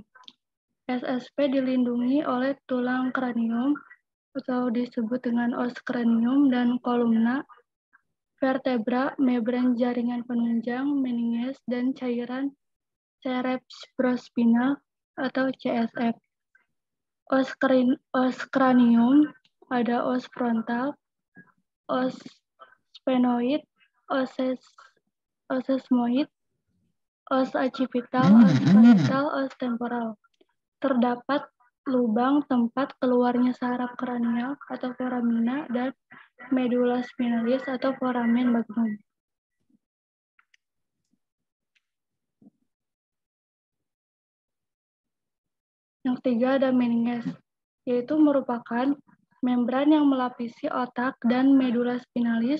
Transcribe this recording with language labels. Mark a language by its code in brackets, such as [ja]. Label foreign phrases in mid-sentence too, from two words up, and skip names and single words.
[id] SSP dilindungi oleh tulang kranium atau disebut dengan os cranium dan kolumna, vertebra, membran jaringan penunjang, meninges, dan cairan cerebrospinal atau CSF. Os cranium ada os frontal, os sphenoid, os sesamoid, os occipital, os parietal, os temporal. Terdapat lubang tempat keluarnya saraf kranial atau foramina dan medula spinalis atau foramen magnum. Yang ketiga ada meninges, yaitu merupakan membran yang melapisi otak dan medula spinalis.